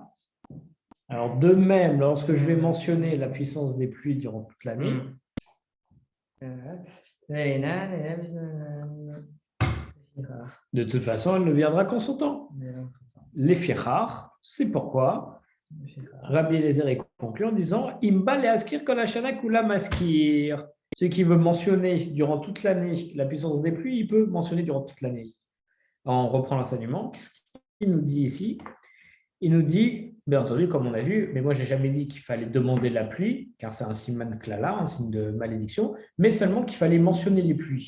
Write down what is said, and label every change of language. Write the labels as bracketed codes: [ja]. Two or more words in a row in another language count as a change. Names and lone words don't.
[fr] Alors, de même, lorsque je vais mentionner la puissance des pluies durant toute l'année, de toute façon, elle ne viendra qu'en son temps. Les fichar, c'est pourquoi Rabbi Eliezer est conclu en disant [he] אם בא להזכיר כל השנה כולה מזכיר. [fr] Celui qui veut mentionner durant toute l'année la puissance des pluies, il peut mentionner durant toute l'année. On reprend l'enseignement. Qu'est-ce qu'il nous dit ici? Il nous dit, bien entendu, comme on a vu, mais moi, je n'ai jamais dit qu'il fallait demander la pluie, car c'est un [he] סימן קללה, [fr] un signe de malédiction, mais seulement qu'il fallait mentionner les pluies.